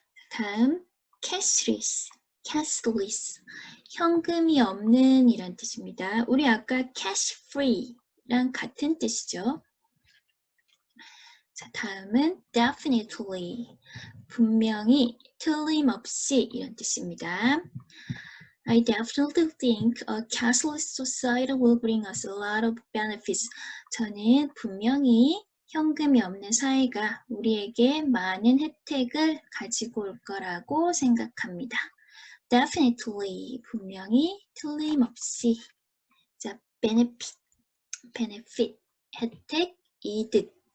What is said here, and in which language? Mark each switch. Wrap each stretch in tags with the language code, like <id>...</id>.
<ko>다음 cashless, cashless, 현금이 없는 이란 뜻입니다. 우리 아까 cash free랑 같은 뜻이죠. 자, 다음은 definitely, 분명히, 틀림없이 이런 뜻입니다.</ko> <en>I definitely think a cashless society will bring us a lot of benefits.</en> <ko>저는 분명히 현금이 없는 사회가 우리에게 많은 혜택을 가지고 올 거라고 생각합니다. Definitely, 분명히, 틀림없이. 자, benefit, benefit, 혜택, 이득.</ko>